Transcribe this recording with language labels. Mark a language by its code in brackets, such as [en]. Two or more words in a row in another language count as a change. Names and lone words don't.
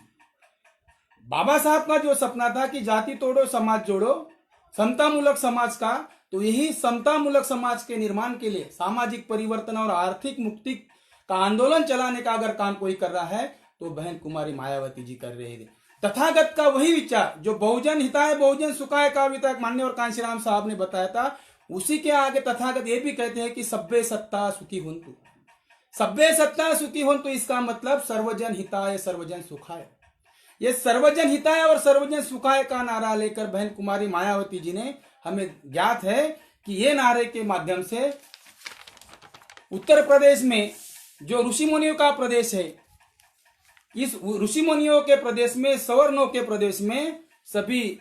[hi] बाबा साहब का जो सपना था कि जाति तोड़ो समाज जोड़ो, समतामूलक समाज का, तो यही समतामूलक समाज के निर्माण के लिए सामाजिक परिवर्तन और आर्थिक मुक्ति का आंदोलन चलाने का अगर काम कोई कर रहा है तो बहन कुमारी मायावती जी कर रहे थे। तथागत का वही विचार जो [sa] बहुजन हिताय बहुजन सुखाय [hi] का अभी तक मान्यवर कांशीराम साहब ने बताया था, उसी के आगे तथागत ये भी कहते हैं कि [pi] सब्बे सत्ता सुखी हुंतु। सब्बे सत्ता सुखी हुंतु [hi] इसका मतलब [sa] सर्वजन हिताय सर्वजन सुखाय। [hi] ये [sa] सर्वजन हिताय [hi] और [sa] सर्वजन सुखाय [hi] का नारा लेकर बहन कुमारी मायावती जी ने, हमें ज्ञात है कि ये नारे के माध्यम से उत्तर प्रदेश में जो ऋषि मुनियों का प्रदेश है, इस ऋषि मुनियों के प्रदेश में, सवर्णों के प्रदेश में सभी